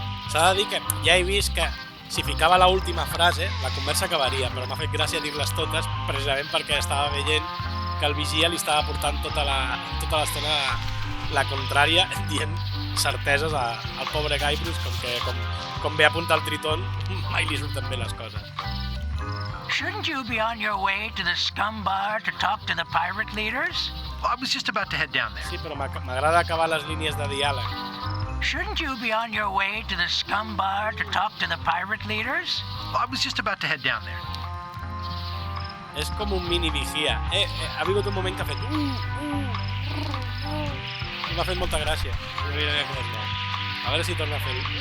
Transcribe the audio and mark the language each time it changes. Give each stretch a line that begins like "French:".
Catalan: S'ha de dir que ja he vist que si ficava la última frase, la conversa acabaria, però m'ha fet gràcia dir-les totes precisament perquè estava veient que el vigia li estava portant tota l'estona la contrària, dient certeses al pobre Guybrush, com ve a apuntar el Triton, mai li surten bé les coses.
English: Shouldn't you be on your way to the Scum Bar to talk to the pirate leaders? Well, I was just about to head down there.
Catalan: Sí, però m'agrada acabar les línies de diàleg.
English: Shouldn't you be on your way to the Scum Bar to talk to the pirate leaders? Well, I was just about to head down there.
Catalan: És com un mini vigia. Ha vingut un moment que ha fet... I m'ha fet molta gràcia. No miraré com es mou. A veure si torna a fer...